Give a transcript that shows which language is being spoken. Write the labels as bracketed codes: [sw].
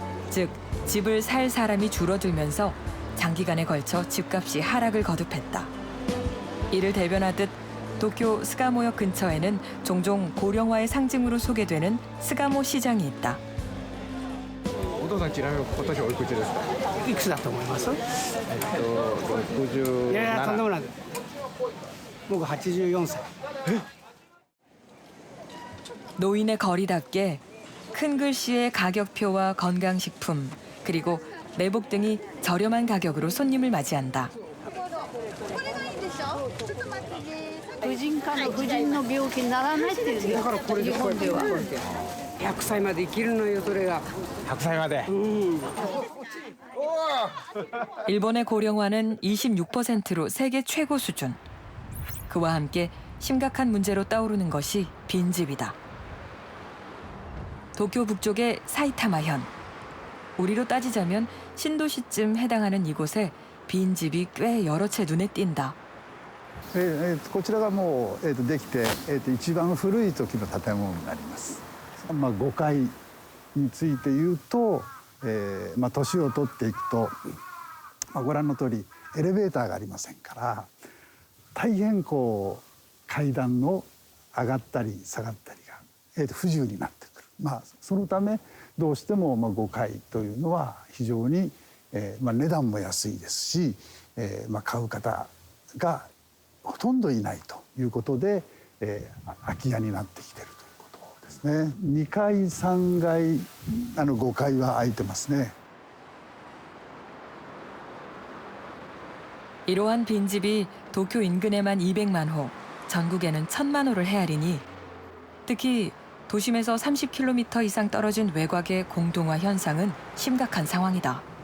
[ko] 즉, 집을 살 사람이 줄어들면서 장기간에 걸쳐 집값이 하락을 거듭했다. 이를 대변하듯 도쿄 스가모역 근처에는 종종 고령화의 상징으로 소개되는 스가모 시장이 있다. [ja] お父さんちなみに今年おいくつですか？いくつだと思います？60。いやいやとんでもない。僕84歳。 [ko] 노인의 거리답게 큰 글씨의 가격표와 건강식품 그리고 내복 등이 저렴한 가격으로 손님을 맞이한다. [ja] 婦人科の婦人の病気にならないっていう。だからこれでこうやって100歳まで生きるのよそれが。 100歳まで。 [ko] 일본의 고령화는 26%로 세계 최고 수준. 그와 함께 심각한 문제로 떠오르는 것이 빈집이다. 도쿄 북쪽의 사이타마현. 우리로 따지자면 신도시쯤 해당하는 이곳에 빈집이 꽤 여러 채 눈에 띈다. [ja] こちらがもう、できて、一番古い時の建物になります。 5階について言うと、年を取っていくと、ご覧の通りエレベーターがありませんから大変こう階段の上がったり下がったりが、不自由になってくる。そのためどうしても5階というのは非常に、値段も安いですし、買う方がほとんどいないということで、空き家になってきているということですね。 2階3階5階は空いてますね。 [ko] 이러한 빈집이 도쿄 인근에만 200만 호, 전국에는 1,000만 호를 헤아리니 특히 도심에서 30km 이상 떨어진 외곽의 공동화 현상은 심각한 상황이다.